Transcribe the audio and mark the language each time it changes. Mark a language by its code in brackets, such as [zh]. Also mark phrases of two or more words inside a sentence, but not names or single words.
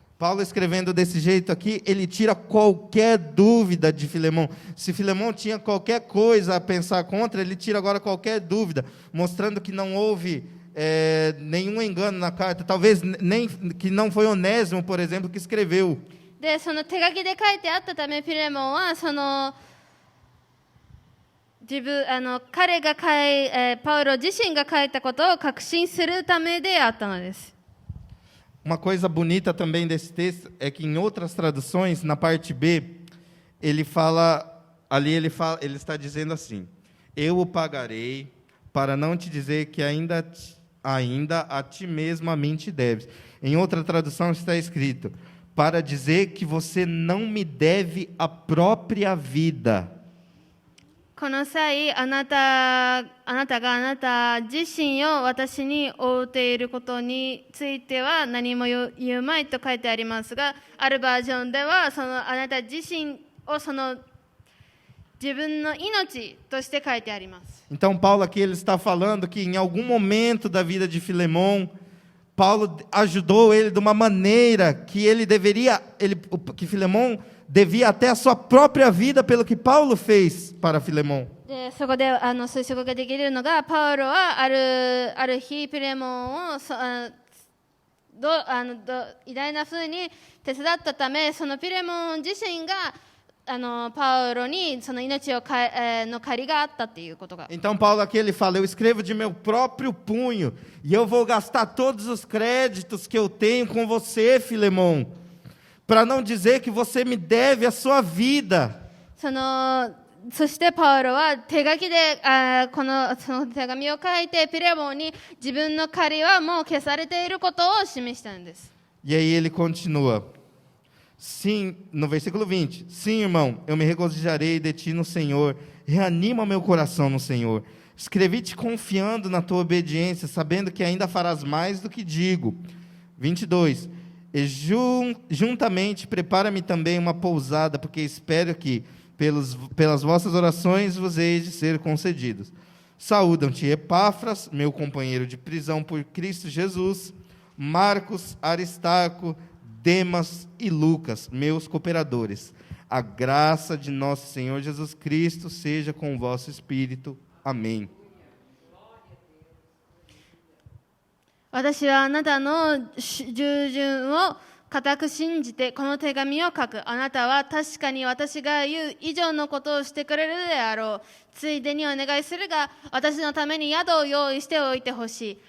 [pt] Paulo escrevendo desse jeito aqui, ele tira qualquer dúvida de Filemão. Se Filemão tinha qualquer coisa a pensar contra, ele tira agora qualquer dúvida, mostrando que não houve nenhum engano na carta. Talvez nem que não foi Onésimo, por exemplo, que escreveu. [ja] でその手書きで書いてあったため、フィレモンはその彼がパウロ自身が書いたことを確信するためであったのです。 [pt] Uma coisa bonita também desse texto é que em outras traduções, na parte B, ele está dizendo assim: eu o pagarei para não te dizer que ainda a ti mesmo a mim te deves. Em outra tradução está escrito: para dizer que você não me deve a própria vida. [ja] この際あなたがあなた自身を私に負っていることについては何も言うまいと書いてありますが、あるバージョンではそのあなた自身をその自分の命として書いてあります。 [pt] Então Paulo aqui ele está falando que em algum momento da vida de Filemão, Paulo ajudou ele de uma maneira que que Filemão devia até a sua própria vida pelo que Paulo fez para Filemão. [ja] でそこで推測ができるのが、パウロはある日フィレモンを偉大な風に手伝ったため、そのフィレモン自身がパウロにその命の借りがあったっていうことが。 [pt] Então Paulo aqui ele fala: eu escrevo de meu próprio punho e eu vou gastar todos os créditos que eu tenho com você, Filemão, para não dizer que você me deve a sua vida. [ja] そしてパウロは手書きでその手紙を書いてフィレモンに自分の借りはもう消されていることを示したんです。 [pt] E aí ele continua. Sim, no versículo 20. Sim, irmão, eu me regozijarei de ti no Senhor. Reanima meu coração no Senhor. Escrevi-te confiando na tua obediência, sabendo que ainda farás mais do que digo. 22. E juntamente prepara-me também uma pousada, porque espero que pelas vossas orações vos hei de ser concedidos. Saúdam-te Epáfras, meu companheiro de prisão por Cristo Jesus, Marcos, Aristarco, Demas e Lucas, meus cooperadores. A graça de nosso Senhor Jesus Cristo seja com o vosso espírito. Amém. [ja] 私はあなたの従順を固く信じてこの手紙を書く。あなたは確かに私が言う以上のことをしてくれるであろう。ついでにお願いするが、私のために宿を用意しておいてほしい。